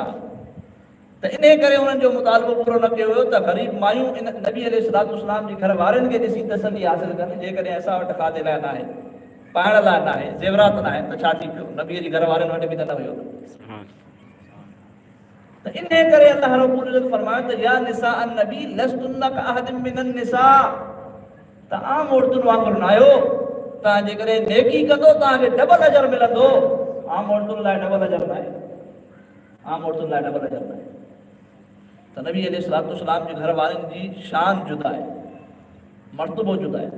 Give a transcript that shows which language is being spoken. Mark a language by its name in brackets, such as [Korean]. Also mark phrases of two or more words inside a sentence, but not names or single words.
[Sindhi] त इन करे उन्हनि जो मुतालबो पूरो न कयो हुयो त ग़रीब मायूं इन नबी अलैहिस्सलाम जे घर वारनि खे ॾिसी तसली हासिल कनि। जेकॾहिं असां वटि खाधे लाइ न आहे, पाइण लाइ न आहे, ज़ेवरात न आहे, त छा थी पियो? नबीअ जे घर वारनि वटि बि त न हुयो। त इन करे अल्लाह [Arabic] رب العزة [Sindhi] फरमायो त [Arabic] يا نساء النبي لستن كأحد من النساء, [Sindhi] त आम औरतुनि वांगुरु न आहियो। तव्हां जेकॾहिं नेकी कंदो तव्हांखे डबल अजर मिलंदो। आम औरतुनि लाइ डबल अजर न आहे, आम औरतुनि लाइ डबल अजर न आहे। त नबी अलैहिस्सलाम जे घर वारनि जी शान जुदा आहे, मर्तबो जुदा आहे।